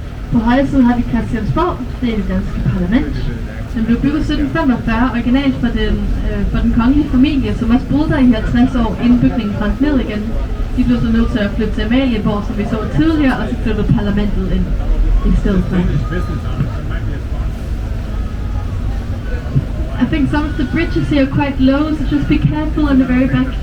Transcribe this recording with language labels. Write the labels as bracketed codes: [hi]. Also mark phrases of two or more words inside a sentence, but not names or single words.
[da] På højre side har vi Christiansborg, det er det danske parlament. Den blev bygget 1745, originalt for den kongelige familie, som også boede der i 50 år, inden bygningen brændte ned igen. De blev så nødt til at flytte til Amalienborg, som vi så tidligere, og så flyttede parlamentet ind i stedet for. [en] I think some of the bridges here are quite low, so just be careful on the very back.